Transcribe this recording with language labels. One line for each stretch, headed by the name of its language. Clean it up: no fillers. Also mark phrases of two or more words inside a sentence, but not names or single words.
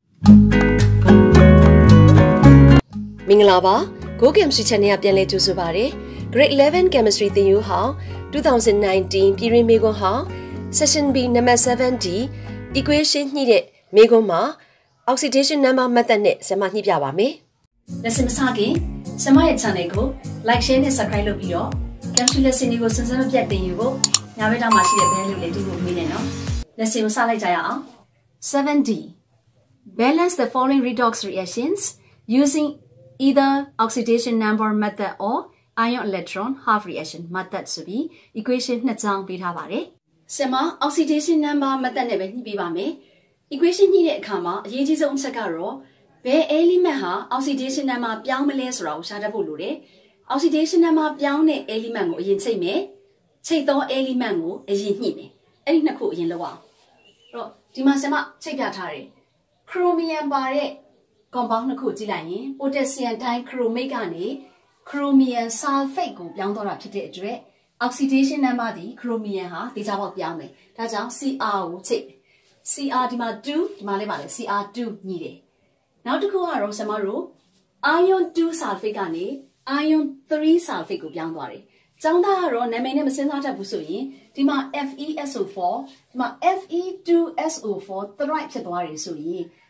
Burmese: မင်္ဂလာပါ Go Chemistry Channel ကပြန်လည်ကြိုဆိုပါရစေ
English: Grade 11 Chemistry
Burmese: သင်ယူဟောင်း2019ပြည်တွင်းမေးခွန်းဟောင်း Section B No.7-d Equation ညှိတဲ့မေးခွန်းမှာ
English: Oxidation number method
Burmese: နဲ့ဆရာမညှိပြပါမယ် Lesson မစခင်ဆရာမရဲ့ channel ကို
English: like share
Burmese: နဲ့ subscribe လုပ်ပြီးတော့
English: Chemistry lesson
Burmese: တွေကိုစစမပြတ်သင်ယူဖို့ညာဘက်တောင်မှာရှိတဲ့ bell လေးလေးတူဖို့မေးနေနော် Lesson ကိုစလိုက်ကြရအောင် 7D
English: Balance the following redox reactions using either oxidation number method or ion electron half reaction method
Burmese: ဆိုပြီး equation နှစ်ကြောင်းပေးထားပါတယ်။ဆရာမ
English: oxidation number method
Burmese: နဲ့ပဲညှိပေးပါမယ်။ equation ညှိတဲ့အခါမှာအရေးကြီးဆုံးအချက်ကတော့ဘယ် element ဟာ
English: oxidation number
Burmese: ပြောင်းမလဲဆိုတာကိုရှာတတ်ဖို့လိုတယ်။
English: oxidation number
Burmese: ပြောင်းတဲ့ element ကိုအရင်ချိန်မယ်။ချိန်သော element ကိုအရင်ညှိမယ်။ အဲ့ဒီနှစ်ခုအရင်လုပ်အောင်။အဲ့တော့ဒီမှာဆရာမချိန်ပြထားတယ်။ chromium ပါတဲ့ compound နှစ်ခုကြည့်လိုက်ရင်
English: potassium dichromate
Burmese: ကနေ
English: chromium sulfate
Burmese: ကိုပြောင်းသွားတာဖြစ်တဲ့အတွက်
English: oxidation number
Burmese: ဒီ chromium ဟာတေချာပေါက်ပြောင်းမယ်။ဒါကြောင့် Cr ကိုချိန် Cr ဒီမှာ2ဒီမှာလည်းပါလေ Cr2 ညှိတယ်။နောက်တစ်ခုကတော့ဆရာမတို့
English: ion 2 sulfate
Burmese: ကနေ
English: ion 3 sulfate
Burmese: ကိုပြောင်းသွားတယ်။ကျောင်းသားကတော့နာမည်နဲ့မစဉ်းစားတတ်ဘူးဆိုရင်ဒီမှာ FeSO4 ဒီမှာ
English: Fe2SO4 thrice
Burmese: ဖြစ်သွားတယ်ဆိုရင်